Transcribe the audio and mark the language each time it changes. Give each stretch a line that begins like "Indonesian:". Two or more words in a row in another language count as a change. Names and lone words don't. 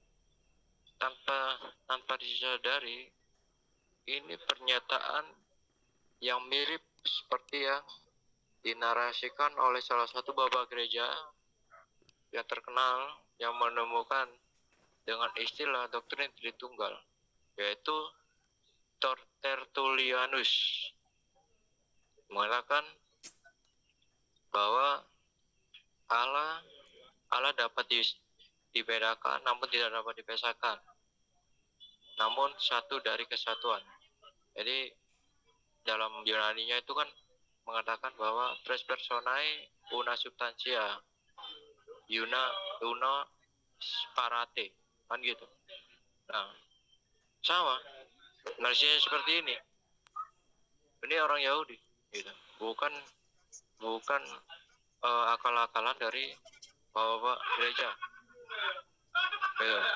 Indonesian: tanpa disadari, ini pernyataan yang mirip seperti yang dinarasikan oleh salah satu bapa gereja yang terkenal yang menemukan dengan istilah doktrin Tritunggal, yaitu Tertullianus, mengatakan bahwa Allah dapat dibedakan namun tidak dapat dipisahkan, namun satu dari kesatuan. Jadi dalam Yunaninya itu kan mengatakan bahwa
Latin: tres personae una substantia una parate,
Indonesian: kan gitu. Nah, sama narasinya seperti ini. Ini orang Yahudi gitu, bukan akal-akalan dari bapak gereja gitu.